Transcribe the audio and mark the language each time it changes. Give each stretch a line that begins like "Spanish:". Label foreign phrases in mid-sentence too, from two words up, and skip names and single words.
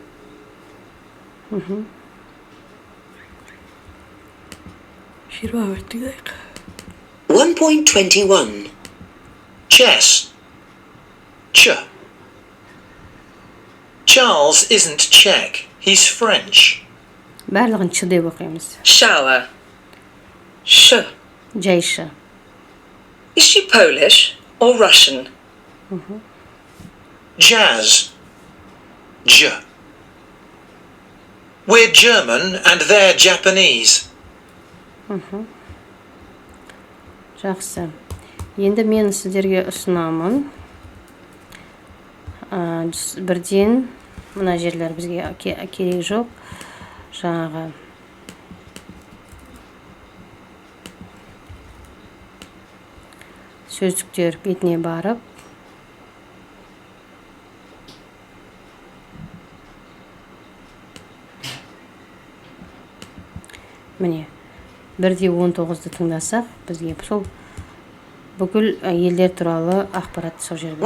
English: 1.21 Chess. Ch. Charles isn't Czech, he's French.
Kazakh: Барлығын ч деп оқимыз.
English: Shower. Sh.
Kazakh: Жайшы.
English: Is she Polish or Russian? Jazz. J. We're German and they're Japanese.
Kazakh: Жақсы. Енді мен сіздерге ұсынамын. Бірден мына жерлер бізге керек жоқ. Жаңағы сөздіктер бетіне барып, міне 1-19-ды тыңдасақ, бізге сол бүкіл елдер туралы ақпарат сол жерде.